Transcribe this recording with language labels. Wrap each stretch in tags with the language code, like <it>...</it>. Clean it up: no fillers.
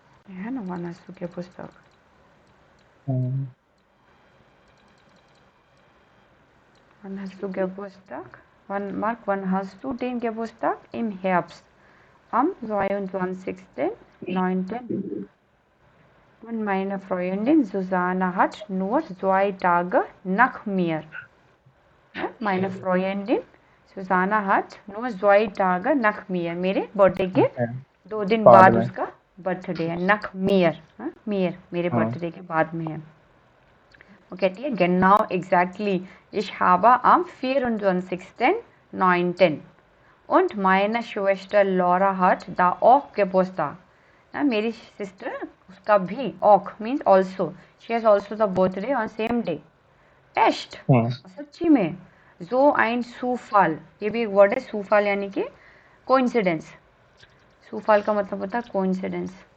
<hi>ये है ना वानासु के पुस्तक,</hi> <de>Wann hast du Geburtstag? Wann hast du den Geburtstag? Im Herbst. Am 22.09. Und meine Freundin Susanne hat nur 2 Tage nach mir. Ja, meine Freundin Susanne hat nur 2 Tage nach mir.</de> <hi>मेरे birthday के 2 दिन बाद उसका birthday है।</hi> <de>nach mir,</de> <hi>मेरे birthday के बाद में है। वो कहती है</hi> <de>genau</de> <en>exactly</en> <de>ich habe am 24.09. und meine Schwester Laura hat da auch Geburtstag.</de> <hi>मेरी सिस्टर उसका भी</hi> <de>auch</de> <en>means also, she has also the birthday on same day.</en> <de>Echt</de> <hi>सच्ची में</hi> <de>so ein Zufall,</de> <hi>ये भी एक वर्ड है Zufall यानी कि coincidence। Zufall का मतलब होता है coincidence।</hi>